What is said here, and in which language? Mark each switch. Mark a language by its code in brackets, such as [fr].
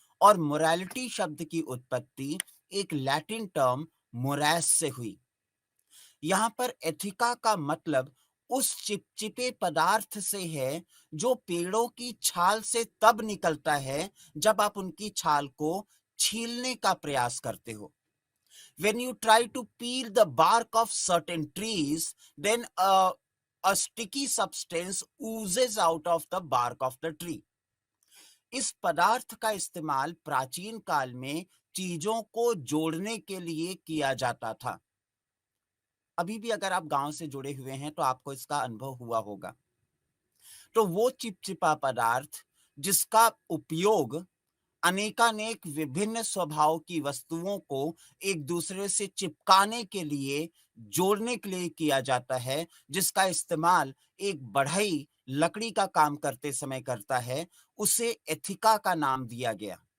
[hi] और मोरालिटी शब्द की उत्पत्ति एक लैटिन टर्म मोरैस से हुई। यहाँ पर एथिका का मतलब उस चिपचिपे पदार्थ से है जो पेड़ों की छाल से तब निकलता है जब आप उनकी छाल को छीलने का प्रयास करते हो। [en] When you try to peel the bark of certain trees, then a sticky substance oozes out of the bark of the tree. [hi] इस पदार्थ का इस्तेमाल प्राचीन काल में चीजों को जोड़ने के लिए किया जाता था। अभी भी अगर आप गांव से जुड़े हुए हैं तो आपको इसका अनुभव हुआ होगा। तो वो चिपचिपा पदार्थ जिसका उपयोग अनेकानेक विभिन्न स्वभाव की वस्तुओं को एक दूसरे से चिपकाने के लिए, जोड़ने के लिए किया जाता है, जिसका इस्तेमाल एक बढ़ई लकड़ी का काम करते समय करता है, उसे एथिका का नाम दिया गया।